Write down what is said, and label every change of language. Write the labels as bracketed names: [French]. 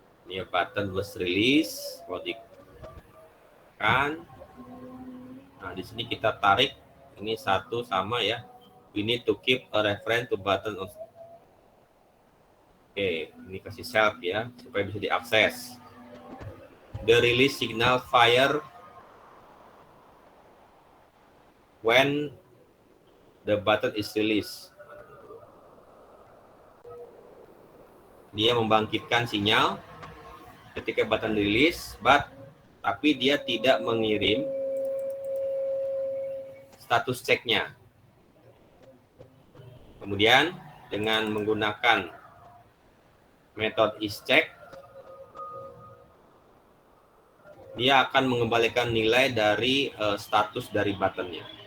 [Indonesian] Ini button [English] was release, [Indonesian] kalau ditekan. Nah, di sini kita tarik ini satu sama ya. [English] We need to keep a reference to button. [Indonesian] Oke, ini kasih self ya supaya bisa diakses. [English] The release signal fire when the button is released. [Indonesian] Dia membangkitkan sinyal ketika button release, tapi dia tidak mengirim status ceknya. Kemudian dengan menggunakan metode isCheck, dia akan mengembalikan nilai dari status dari buttonnya.